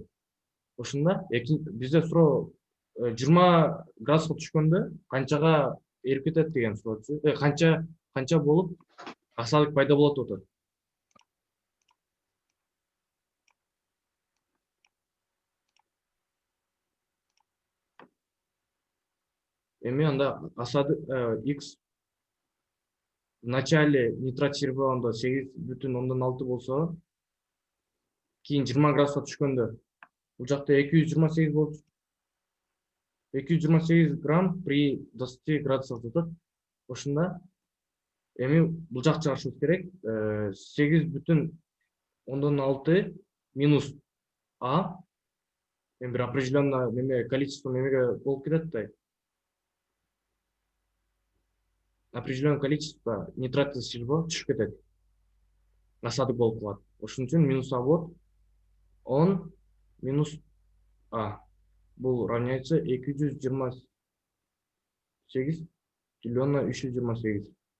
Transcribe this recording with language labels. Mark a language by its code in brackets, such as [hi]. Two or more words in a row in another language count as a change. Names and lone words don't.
[ky] Ошондо бизде суроо 20 градуска түшкөндө канчага эрип кетет деген суроочу. Канча болуп асадык пайда болот деп атат. Эми анда асадык x [ru] в начале нитрат [ky] сереброндо 8,6 болсо, кийин 20 градуска түшкөндө бул жакта 228 болот. 228 [ru] грамм при 20 градусов [ky] деп атат. Ошондо эми бул жак чыгарышыбыз керек. 8,6 минус а эми бир определенное неме количество немеге болуп кетет да. [ru] Определенное количество нитрата серебро [ky] түшүп кетет. Асадык болуп калат. Ошон үчүн минус а болот. 10 минус а бул [ru] равняется 228 деленное на 328.